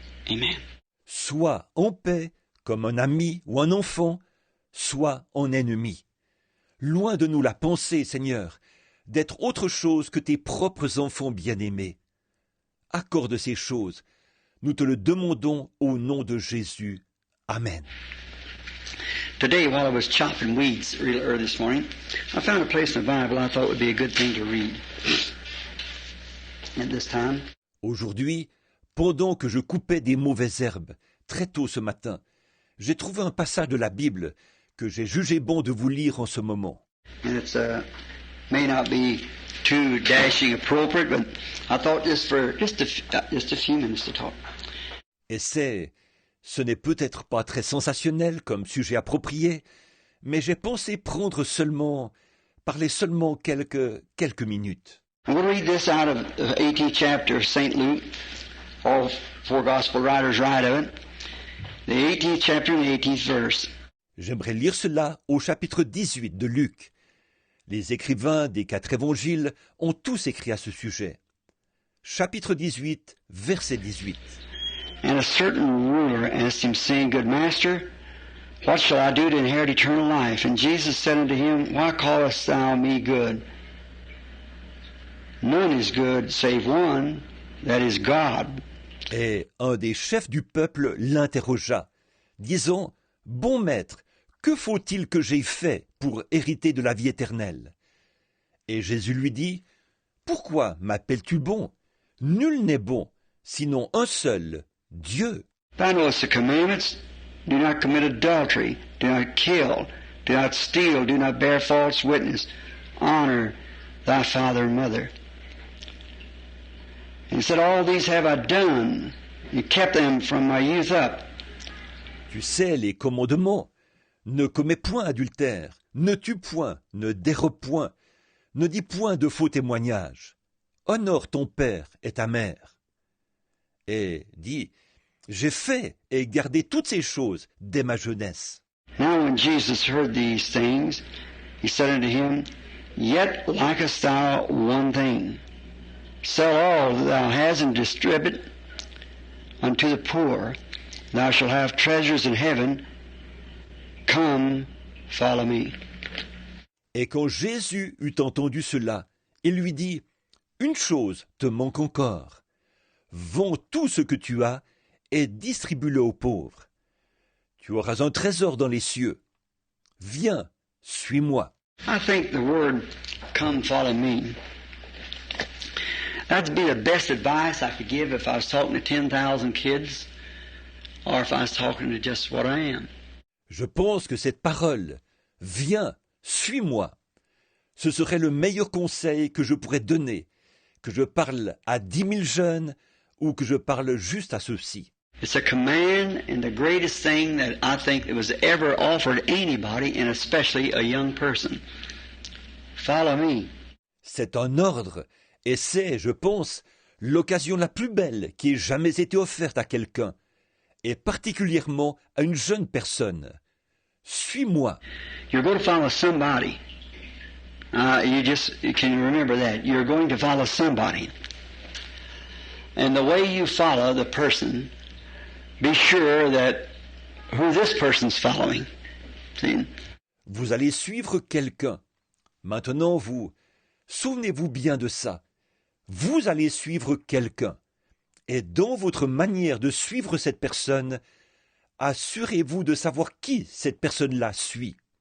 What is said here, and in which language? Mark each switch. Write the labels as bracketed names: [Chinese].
[French] Amen. Soit en paix, comme un ami ou un enfant, soit en ennemi. Loin de nous la pensée, Seigneur, d'être autre chose que tes propres enfants bien-aimés. Accorde ces choses. Nous te le demandons au nom de Jésus. Amen. [English] Today, while I was chopping weeds real early this morning, I found a place in the Bible I thought would be a good thing to read at this time. [French] Aujourd'hui, pendant que je coupais des mauvaises herbes très tôt ce matin, j'ai trouvé un passage de la Bible que j'ai jugé bon de vous lire en ce moment. [English] And it's may not be too dashing appropriate, but I thought just for just a few minutes to talk. [French] Et ce n'est peut-être pas très sensationnel comme sujet approprié, mais j'ai pensé parler seulement quelques minutes. [English] I'm going to read this out of the 18th chapter of St. Luke. All four gospel writers write of it. The 18th chapter and the 18th verse. [French] J'aimerais lire cela au chapitre 18 de Luc. Les écrivains des 4 évangiles ont tous écrit à ce sujet. Chapitre 18, verset 18. [English] And a certain ruler asked him, saying, Good master, what shall I do to inherit eternal life? And Jesus said unto him, Why callest thou me good? None is good save one, that is God. [French] Et un des chefs du peuple l'interrogea, disant, Bon maître, que faut-il que j'aie fait pour hériter de la vie éternelle? Et Jésus lui dit, Pourquoi m'appelles-tu bon? Nul n'est bon, sinon un seul, Dieu. [English] Thou knowest the commandments. Do not commit adultery. Do not kill. Do not steal. Do not bear false witness. Honor thy father and mother. And he said, All these have I done, and kept them from my youth up. [French] Tu sais les commandements. Ne commets point adultère, ne tue point, ne dérobe point, ne dis point de faux témoignages. Honore ton père et ta mère. Et dit, j'ai fait et gardé toutes ces choses dès ma jeunesse. [English] Now when Jesus heard these things, he said unto him, Yet lackest thou one thing. Sell all that thou hast and distribute unto the poor. Thou shalt have treasures in heaven. Come, follow me. [French] Et quand Jésus eut entendu cela, il lui dit, Une chose te manque encore. Vends tout ce que tu as et distribue-le aux pauvres. Tu auras un trésor dans les cieux. Viens, suis-moi. [English] I think the word, come, follow me, that'd be the best advice I could give if I was talking to 10,000 kids or if I was talking to just what I am. [French] Je pense que cette parole, viens, suis-moi, ce serait le meilleur conseil que je pourrais donner, que je parle à 10 000 jeunes ou que je parle juste à ceux-ci. [English] It's a command and the greatest thing that I think that was ever offered anybody, and especially a young person. Follow me. [French] C'est un ordre, et c'est, je pense, l'occasion la plus belle qui ait jamais été offerte à quelqu'un, et particulièrement à une jeune personne. Suis-moi. [English] You're going to follow somebody. You can remember that. You're going to follow somebody. And the way you follow the person, be sure that who this person's following. See? [French] Vous allez suivre quelqu'un. Maintenant, souvenez-vous bien de ça. Vous allez suivre quelqu'un. Et dans votre manière de suivre cette personne, assurez-vous de savoir qui cette personne-là suit.